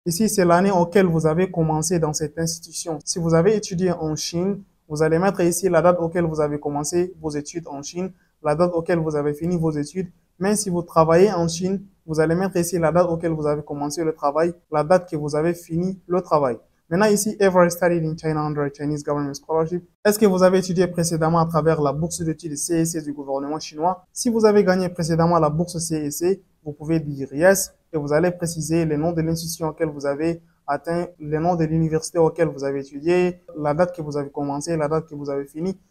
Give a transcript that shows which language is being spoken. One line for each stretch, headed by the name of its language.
French: Ici, c'est l'année auquel vous avez commencé dans cette institution. Si vous avez étudié en Chine, vous allez mettre ici la date auquel vous avez commencé vos études en Chine, la date auquel vous avez fini vos études. Mais si vous travaillez en Chine, vous allez mettre ici la date auquel vous avez commencé le travail, la date que vous avez fini le travail. Maintenant ici,
English: ever studied in China under Chinese government scholarship.
French: Est-ce que vous avez étudié précédemment à travers la bourse d'études CSC du gouvernement chinois? Si vous avez gagné précédemment la bourse CSC, vous pouvez dire yes et vous allez préciser le nom de l'institution auquel vous avez atteint, le nom de l'université auquel vous avez étudié, la date que vous avez commencé, la date que vous avez fini.